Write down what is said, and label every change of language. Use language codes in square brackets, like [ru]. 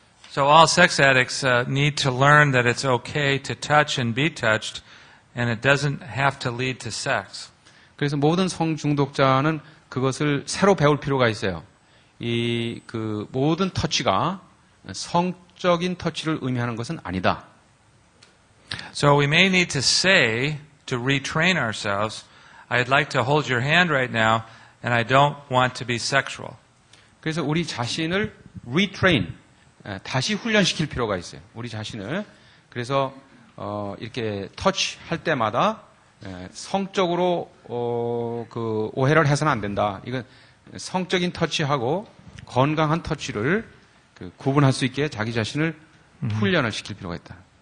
[en] So all sex addicts need to learn that it's okay to touch and be touched, and it doesn't have to lead to sex. [ko] 그래서 모든 성중독자는 그것을 새로 배울 필요가 있어요. 그 모든 터치가 성적인 터치를 의미하는 것은 아니다. [en] So we may need to say, to retrain ourselves, I'd like to hold your hand right now, and I don't want to be sexual. [ko] 그래서 우리 자신을 retrain, 다시 훈련시킬 필요가 있어요. 우리 자신을. 그래서 이렇게 터치할 때마다 성적으로 그 오해를 해서는 안 된다. 이건 성적인 터치하고 건강한 터치를 구분할 수 있게 자기 자신을 훈련을 시킬 필요가 있다.